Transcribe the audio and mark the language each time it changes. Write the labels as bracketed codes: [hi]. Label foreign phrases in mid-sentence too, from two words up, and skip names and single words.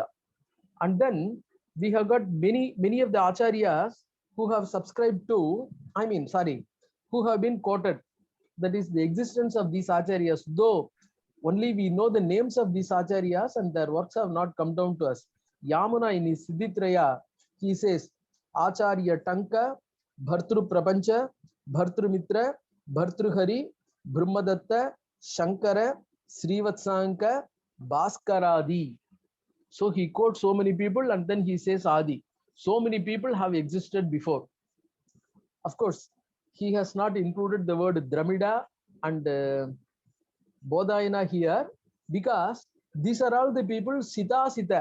[en] And then we have got many of the acharyas who have subscribed to, who have been quoted. That is the existence of these acharyas, though only we know the names of these acharyas and their works have not come down to us. Yamuna in his Siddhitraya, he says, Acharya Tanka, Bhartru Prapancha, Bhartru Mitra, Bhartru Hari, Brahmadatta, Shankara, Srivatsanka, Bhaskaradi. So he quotes so many people and then he says Adi. So many people have existed before. Of course, he has not included the word Dramida and Bodhayana here because these are all the people Sita Sita.